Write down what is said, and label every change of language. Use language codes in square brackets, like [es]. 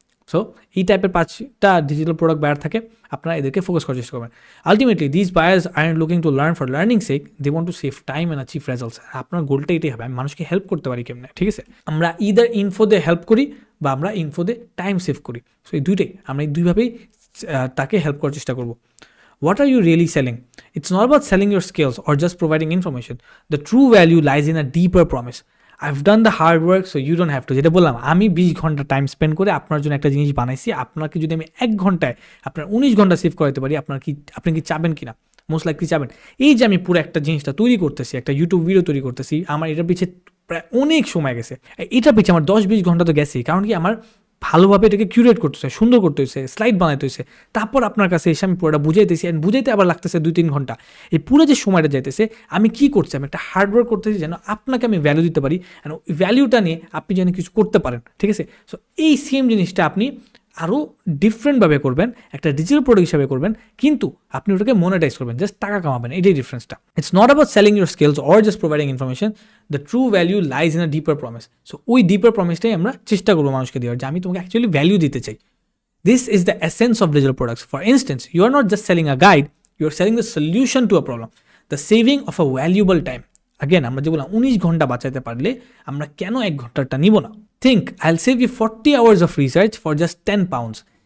[bn] So এই টাইপের 5টা ডিজিটাল প্রোডাক্ট বায়ার থাকে, আপনারা এদেরকে ফোকাস করার চেষ্টা করবেন। [en] Ultimately this buyers aren't looking to learn for learning sake, they want to save time and achieve results. [bn] আপনার গোলটা এটাই হবে, আমি মানুষকে হেল্প করতে পারি কেমনে, ঠিক আছে? আমরা ইদার ইনফো দিয়ে হেল্প করি বা আমরা ইনফো দিয়ে টাইম সেভ করি। সো এই দুইটাই, আমরা এই দুইভাবেই তাকে হেল্প করার চেষ্টা করবো। [en] What are you really selling? It's not about selling your skills or just providing information. The true value lies in a deeper promise. I've done the hard work, so you don't have to. [bn] যেটা বললাম, আমি 20 ঘন্টা time spend করে আপনার জন্য একটা জিনিস বানাইছি, আপনাকে যদি আমি 1 ঘন্টায় আপনার 19 ঘন্টা সেভ করাতে পারি, আপনি কি চাবেন কিনা? মোস্ট লাইকলি চাবেন। এই যে আমি পুরো একটা জিনিসটা তৈরি করতেছি, একটা ইউটিউব ভিডিও তৈরি করতেছি, আমার এটার পিছিয়ে প্রায় অনেক সময় গেছে। এটার পিছিয়ে আমার 10-20 ঘন্টা তো গেছেই, কারণ কি আমার ভালোভাবে এটাকে কিউরেট করতে হয়েছে, সুন্দর করতে হয়েছে, স্লাইড বানাইতে হয়েছে, তারপর আপনার কাছে এসে আমি পুরোটা বুঝাইতেছি, অ্যান্ড বুঝাইতে আবার লাগতেছে 2-3 ঘন্টা। এই পুরো যে সময়টা যাইতেছে, আমি কি করছি? আমি একটা হার্ডওয়ার্ক করতেছি যেন আপনাকে আমি ভ্যালু দিতে পারি, অ্যান্ড ওই ভ্যালুটা নিয়ে আপনি যেন কিছু করতে পারেন, ঠিক আছে? সো এই সেম জিনিসটা আপনি আরও ডিফারেন্টভাবে করবেন, একটা ডিজিটাল প্রোডাক্ট হিসাবে করবেন, কিন্তু আপনি ওটাকে মনিটাইজ করবেন, জাস্ট টাকা কামাবেন, এটাই ডিফারেন্সটা। [en] It's not about selling your skills or just providing information, the true value lies in a deeper promise. [bn] So ওই ডিপার প্রমিসটাই আমরা চেষ্টা করবো মানুষকে দেওয়ার, যে আমি তোমাকে অ্যাকচুয়ালি ভ্যালু দিতে চাই। [en] This is the essence of digital products. For instance, you are not just selling a guide, you are selling the solution to a problem, the saving of a valuable time. [bn] Again, আমরা যে বললাম 19 ঘন্টা বাঁচাতে পারলে আমরা কেন 1 ঘন্টাটা নিব না? [en] Think, I'll save you 40 hours of research for just 10 pounds.